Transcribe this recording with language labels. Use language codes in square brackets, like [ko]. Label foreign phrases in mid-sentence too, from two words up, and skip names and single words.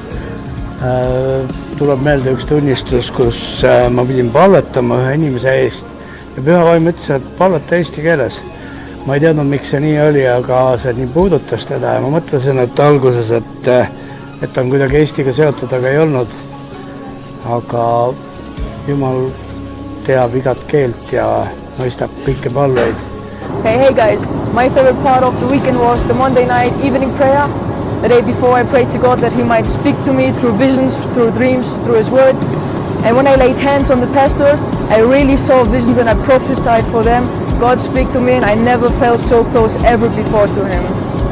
[et] Tuleb meelde üks tunnistus, kus ma pidin palvetama ühe inimese eest ja pühavaim ütles, et palveta eesti keeles. Ma ei teadnud, miks see nii oli, aga see nii puudutas teda ja ma mõtlesin, et alguses, et on kuidagi Eestiga seotud, aga ei olnud. Aga Jumal teab igat keelt ja mõistab kõiki palveid. [en] Hey guys, my favorite part of the weekend was the Monday night evening prayer. The day before I prayed to God that He might speak to me through visions, through dreams, through His words. And when I laid hands on the pastors, I really saw visions and I prophesied for them. God spoke to me and I never felt so close ever before to Him.